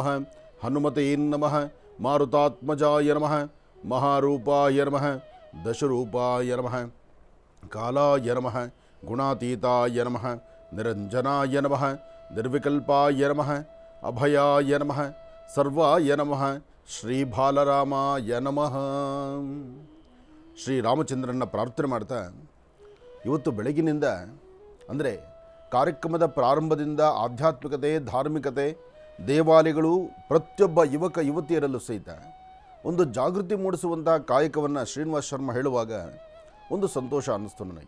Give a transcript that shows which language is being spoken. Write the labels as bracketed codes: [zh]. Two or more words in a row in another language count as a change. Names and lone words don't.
[sa] ಹನುಮತೇ ನಮಃ, ಮಾರುತಾತ್ಮಜಾಯ ನಮಃ, ಮಹಾರೂಪಾಯ ನಮಃ. ದಶರೂಪಾಯ ನಮಃ, ಕಾಲಾಯ ನಮಃ, ಗುಣಾತೀತಾಯ ನಮಃ. ನಿರಂಜನಾಯ ನಮಃ, ನಿರ್ವಿಕಲ್ಪಾಯ ನಮಃ, ಅಭಯಾಯ ನಮಃ, ಸರ್ವಾಯ ನಮಃ. ಶ್ರೀ ಬಾಲರಾಮಾಯ ನಮಃ. [kn] ಶ್ರೀರಾಮಚಂದ್ರನ ಪ್ರಾರ್ಥನೆ ಮಾಡ್ತಾ ಇವತ್ತು ಬೆಳಗಿನಿಂದ, ಅಂದರೆ ಕಾರ್ಯಕ್ರಮದ ಪ್ರಾರಂಭದಿಂದ ಆಧ್ಯಾತ್ಮಿಕತೆ, ಧಾರ್ಮಿಕತೆ, ದೇವಾಲಯಗಳು, ಪ್ರತಿಯೊಬ್ಬ ಯುವಕ ಯುವತಿಯರಲ್ಲೂ ಸಹಿತ ಒಂದು ಜಾಗೃತಿ ಮೂಡಿಸುವಂಥ ಕಾಯಕವನ್ನು ಶ್ರೀನಿವಾಸ್ ಶರ್ಮಾ ಹೇಳುವಾಗ ಒಂದು ಸಂತೋಷ ಅನ್ನಿಸ್ತು ನನಗೆ.